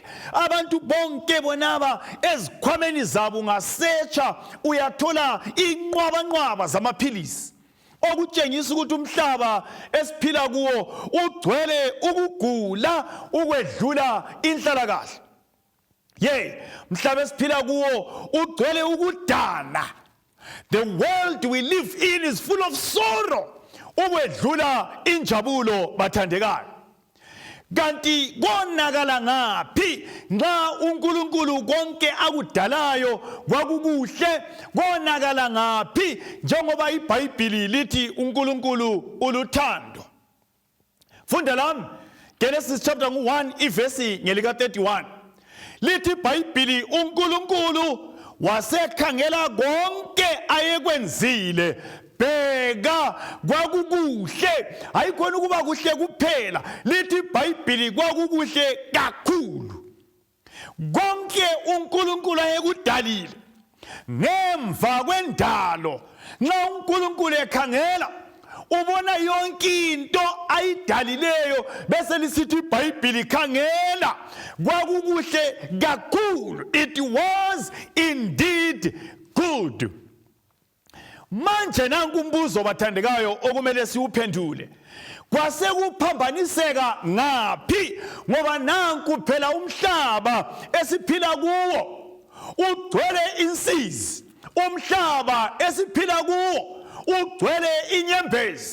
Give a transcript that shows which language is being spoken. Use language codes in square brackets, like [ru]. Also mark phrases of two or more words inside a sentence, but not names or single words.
[nd] Abantu bonke bonaba ezikhwameni zabo ungasetsha uyathola inqwabanqwaba zamaphilisi, okutshengisa ukuthi umhlaba esiphila kuwo ugcwele ukugula ukwedlula inhlalakahle. Mhlaba esiphila kuwo ugcwele ukudana. [en] The world we live in is full of sorrow [nd] ukwedlula injabulo bathandekayo. Kanti konakala ngaphi nxa uNkulunkulu konke akudalayo kwakukuhle? Konakala ngaphi njengoba iBhayibheli lithi uNkulunkulu uluthando? Funda lami Genesis chapter 1 ivesi ngelika 31 lithi iBhayibheli uNkulunkulu wasekhangela konke ayekwenzile, bheka kwakukuhle. Hayikhona ukuba kuhle kuphela, lithi iBhayibheli kwakukuhle kakhulu. Konke uNkulunkulu ayekudalile ngemva kwendalo, nxa uNkulunkulu ekhangela ubona yonke into ayidalileyo, bese lisithi iBhayibheli khangela kwakukuhle kakhulu. [en] It was indeed good. [nd] Manje nanku umbuzo bathandekayo okumele siwuphendule. Kwasekuphambaniseka ngaphi? Ngoba nanku phela umhlaba esiphila kuwo ugcwele insizi. Umhlaba esiphila kuwo ugcwele inyembezi.